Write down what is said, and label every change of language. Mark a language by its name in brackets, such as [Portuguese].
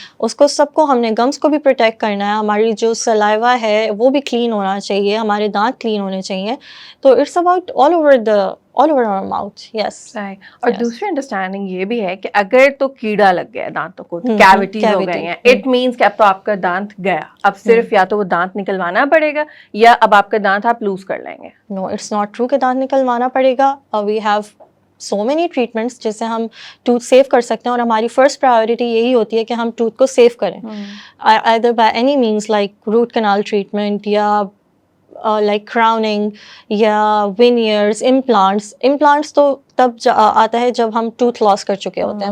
[Urdu] اس کو سب کو, ہم نے گمس کو بھی پروٹیکٹ کرنا ہے, ہماری جو سلائیوا ہے وہ بھی کلین ہونا چاہیے, ہمارے دانت کلین ہونے چاہیے. [English] تو it's about all over our mouth. Yes. [Urdu] اور دوسری انڈرسٹینڈنگ یہ بھی ہے کہ اگر تو کیڑا لگ گیا دانتوں کو, کیویٹیز ہو گئی ہیں, [English] it means [Urdu] کہ اب تو آپ کا دانت گیا, اب صرف یا تو وہ دانت نکلوانا پڑے گا یا اب آپ کا دانت آپ لوز کر لیں گے. [English] no, it's not true [Urdu] کہ دانت نکلوانا پڑے گا. [English] we have so many treatments [Urdu] جس سے ہم ٹوتھ سیو کر سکتے ہیں, اور ہماری فرسٹ پرائیورٹی یہی ہوتی ہے کہ ہم ٹوتھ کو سیو کریں, [English] either by any means like root canal treatment [Urdu] یا [English] like crowning [Urdu] یا veneers, implants تو تب آتا ہے جب ہم ٹوتھ لاس کر چکے ہوتے ہیں.